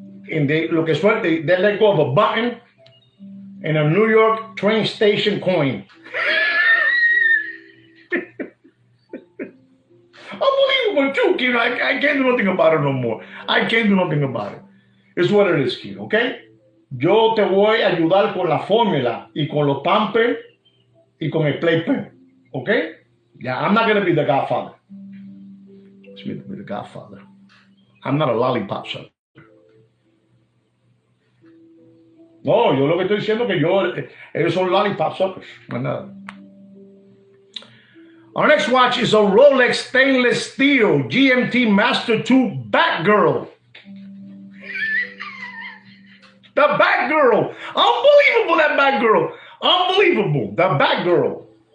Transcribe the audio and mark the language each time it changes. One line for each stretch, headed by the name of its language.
English: And they let go of a button and a New York train station coin. Unbelievable, too, Kino. I can't do nothing about it no more. I can't do nothing about it. It's what it is, Kino, okay?
Spanish: Yo te voy a ayudar con la fórmula y con los pampers y con el playpen, okay?
English: Yeah, I'm not going to be the godfather. It's me to be the godfather. I'm not a lollipop sucker.
Spanish: No, yo lo que estoy diciendo es que ellos son
English: lollipop suckers.
Spanish: No nada.
English: Our next watch is a Rolex stainless steel GMT Master 2 Batgirl. The Batgirl. Unbelievable, that Batgirl. Unbelievable, the Batgirl.